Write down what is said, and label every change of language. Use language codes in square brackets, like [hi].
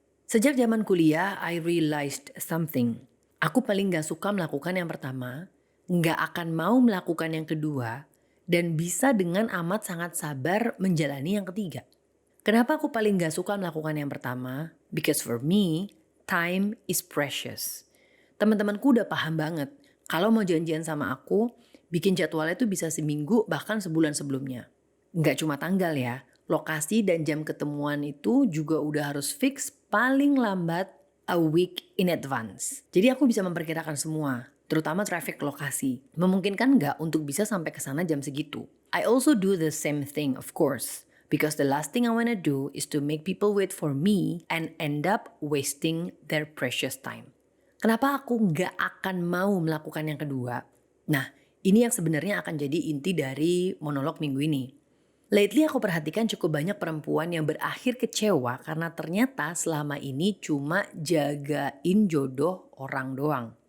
[id] Sejak zaman kuliah, [en] I realized something. [id] Aku paling gak suka melakukan yang pertama, gak akan mau melakukan yang kedua, dan bisa dengan amat sangat sabar menjalani yang ketiga. Kenapa aku paling gak suka melakukan yang pertama? [en] Because for me, time is precious. [id] Teman-temanku udah paham banget. Kalau mau janjian sama aku, bikin jadwalnya tuh bisa seminggu bahkan sebulan sebelumnya. Nggak cuma tanggal ya, lokasi dan jam ketemuan itu juga udah harus fix paling lambat [en] a week in advance. [id] Jadi aku bisa memperkirakan semua, terutama traffic lokasi. Memungkinkan nggak untuk bisa sampai ke sana jam segitu? [en] I also do the same thing of course. Because the last thing I wanna do is to make people wait for me and end up wasting their precious time. [id] Kenapa aku nggak akan mau melakukan yang kedua? Nah, ini yang sebenarnya akan jadi inti dari monolog minggu ini. Lately aku perhatikan cukup banyak perempuan yang berakhir kecewa karena ternyata selama ini cuma jagain jodoh orang doang.